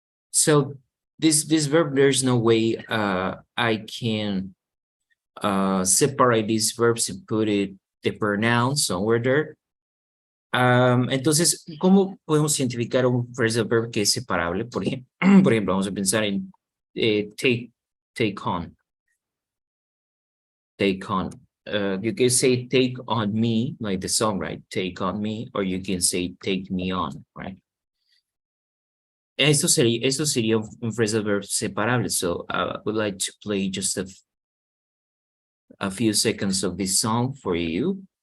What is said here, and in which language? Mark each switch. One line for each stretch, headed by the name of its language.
English: So this verb, there's no way I can separate these verbs and put the pronoun somewhere there.
Spanish: Entonces, ¿cómo podemos identificar un phrasal verb que es separable? Por ejemplo, vamos a pensar en take on.
English: Take on. You can say take on me, like the song, right? Take on me, or you can say take me on, right?
Spanish: Eso sería un phrasal verb separable.
English: So I would like to play just a few seconds of this song for you.